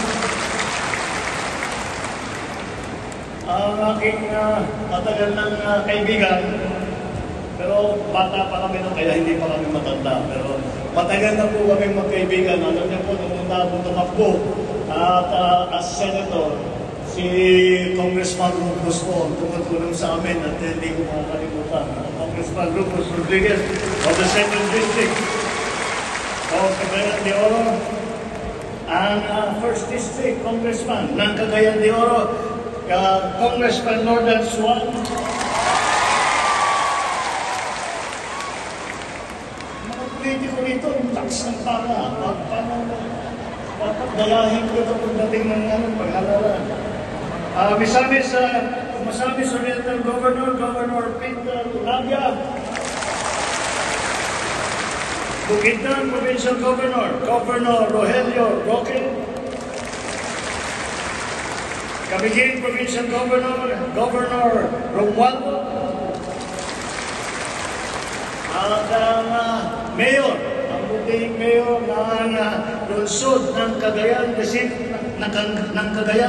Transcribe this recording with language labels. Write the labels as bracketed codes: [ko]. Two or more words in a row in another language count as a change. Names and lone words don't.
[tl] Ang aking matagal ng kaibigan, pero bata pa kami nun, kaya hindi pa kami matanda. Pero matagal na po kami magkaibigan. Alam niyo po, nung tumakbo at as Senator, si Congressman Rufus po tumutulong sa amin at hindi ko makakalimutan. Congressman Rufus Rodriguez [en] of the 2nd District of [tl] Cagayan de Oro, ang 1st District Congressman ng Cagayan de Oro, Congressman Nordan Swan. Mga politiko rito, tax ng para. Dalahin ko ito pagdating ng paghalalan. Misamis Oriental Governor, Governor Peter Tulabia. Bukidnon Provincial Governor, Governor Rogelio Roque. Camiguin Provincial Governor, Governor Romualdo. At ang Mayor, ang buting Mayor ng lungsod ng Cagayan, ng Cagayan.